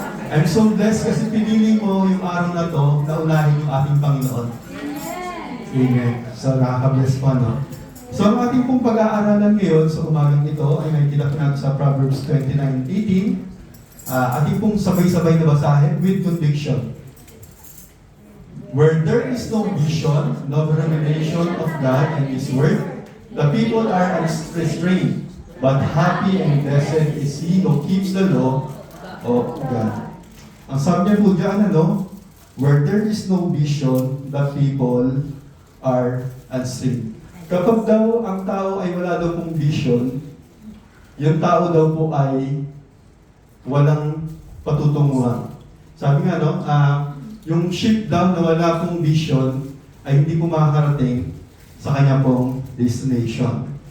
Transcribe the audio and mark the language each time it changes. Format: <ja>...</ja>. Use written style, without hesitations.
<en>I'm so blessed</en> <tl>kasi pinili mo yung araw na to na unahin yung ating Panginoon. Amen. So, nakaka-bless po, no? So, ang ating pong pag-aaralan ngayon sa umagang ito ay nakikita po natin sa Proverbs 29:18. Ating pong sabay-sabay na basahin</tl> <en>with conviction. Where there is no vision, no revelation of God and His Word, the people are unrestrained, but happy and blessed is he who keeps the law of God.</en> <tl>Ang sabi niya po dyan,</tl> <en>where there is no vision, the people are unrestrained.</en> <tl>Kapag daw ang tao ay wala daw pong vision, yung tao daw po ay walang patutunguhan. Sabi nga, yung ship daw na wala pong vision ay hindi po makakarating sa kanya pong destination.</tl>